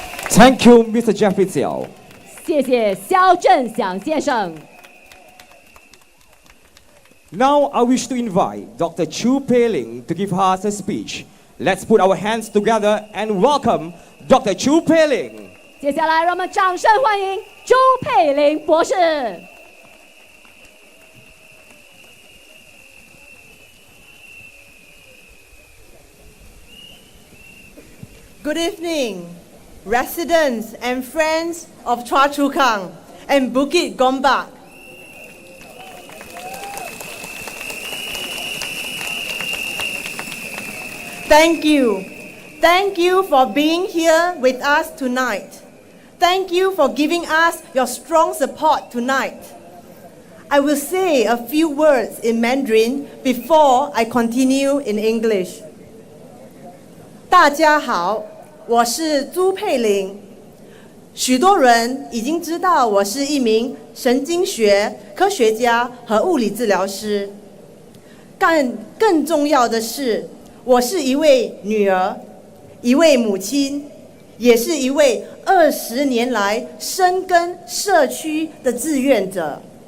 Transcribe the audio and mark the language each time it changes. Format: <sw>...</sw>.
<en>Thank you, Mr. Jeffrey Xiao.</en> <zh>谢谢肖振祥先生。</zh> <en>Now I wish to invite Dr. Chu Paling to give us a speech. Let's put our hands together and welcome Dr. Chu Paling.</en> <zh>接下来，让我们掌声欢迎朱佩玲博士。</zh> <en>Good evening, residents and friends of Choa Chu Kang and Bukit Gombak. Thank you. Thank you for being here with us tonight. Thank you for giving us your strong support tonight. I will say a few words in Mandarin before I continue in English.</en> <zh>大家好，我是朱佩玲。许多人已经知道我是一名神经学科学家和物理治疗师。更重要的是，我是一位女儿，一位母亲，也是一位20年来深耕社区的志愿者。</zh>